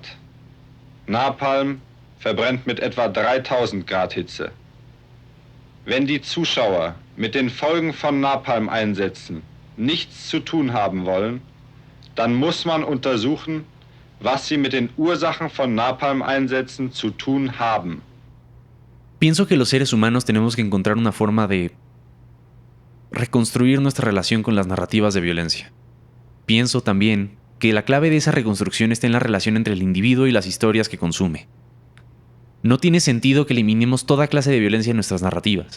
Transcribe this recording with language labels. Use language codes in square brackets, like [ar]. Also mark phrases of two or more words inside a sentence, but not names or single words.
[de] Napalm verbrennt mit etwa 3000 Grad Hitze. Wenn die Zuschauer mit den Folgen von Napalm-Einsätzen nichts zu tun haben wollen, dann muss man untersuchen, was sie mit den Ursachen von Napalm-Einsätzen zu tun haben. [es] Pienso que los seres humanos tenemos que encontrar una forma de reconstruir nuestra relación con las narrativas de violencia. Pienso también que la clave de esa reconstrucción está en la relación entre el individuo y las historias que consume. No tiene sentido que eliminemos toda clase de violencia en nuestras narrativas.